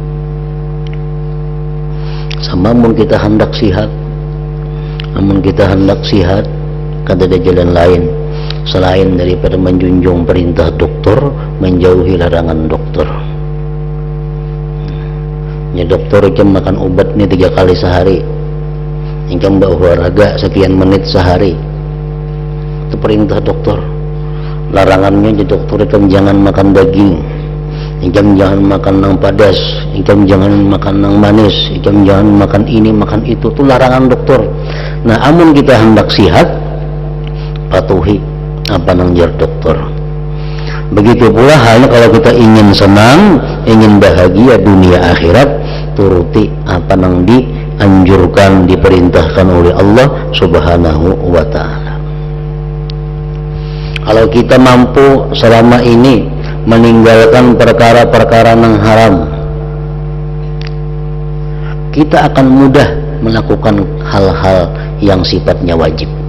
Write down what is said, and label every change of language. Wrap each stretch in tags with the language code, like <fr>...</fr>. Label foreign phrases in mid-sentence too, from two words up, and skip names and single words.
<bjn>Namun kita hendak sihat, kata ada jalan lain selain daripada menjunjung perintah dokter, menjauhi larangan dokter.</bjn> <id>Ya, dokter jam makan obat ini 3 kali sehari, jam berolahraga sekian menit sehari, itu perintah dokter.</id> <bjn>Larangannya jadi dokter jam jangan makan daging, jam jangan makan nang padas, jam jangan makan nang manis, jam jangan makan ini makan itu, itu larangan dokter. Nah, amun kita hendak sihat, patuhi apa nang jar dokter.</bjn> <id>Begitu pula halnya kalau kita ingin senang, ingin bahagia dunia akhirat, turuti apa nang dianjurkan, diperintahkan oleh Allah</id> <ar>سبحانه وتعالى.</ar> <id>Kalau kita mampu selama ini meninggalkan perkara-perkara yang haram, kita akan mudah melakukan hal-hal yang sifatnya wajib.</id>